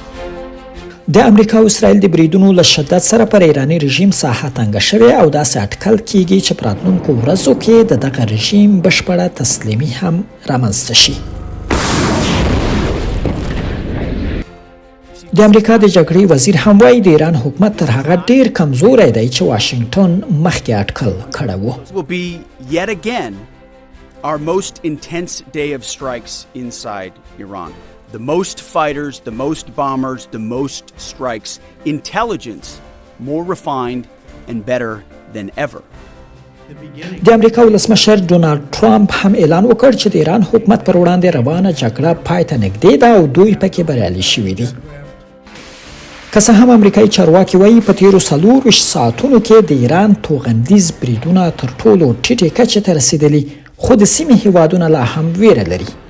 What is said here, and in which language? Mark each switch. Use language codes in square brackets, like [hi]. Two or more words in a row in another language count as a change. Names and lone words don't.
[ps] د امریکا او اسرائیل د بریدونو له شدت سره پر ایراني رژیم ساحه تنګه شوې او داسې اټکل کیږي چې په راتلونکو ورځو کې د دغه رژیم بشپړه تسلیمي هم رامنځته شي. د امریکا د جګړې وزیر هم وایي د ایران حکومت تر هغه ډیر کمزوری دی چې واشنگټن مخکې اټکل کړی و. [en] Will be yet again our most intense day of strikes inside Iran. The most fighters, the most bombers, the most strikes. Intelligence more refined and better than ever. [ps] د امریکا ولسمشر ډونالد ټرامپ هم اعلان وکړ چې د ایران حکومت پر وړاندې روانه جګړه پای ته نږدې ده او دوی پکې بریالي شوي دي. که څه هم امریکایي چارواکي وایي په تیرو 24 ساعتونو کې د ایران توغندیز بریدونه تر ټولو ټیټې کچې ته رسیدلي، خو د سیمې هیوادونه لا هم ویره لري.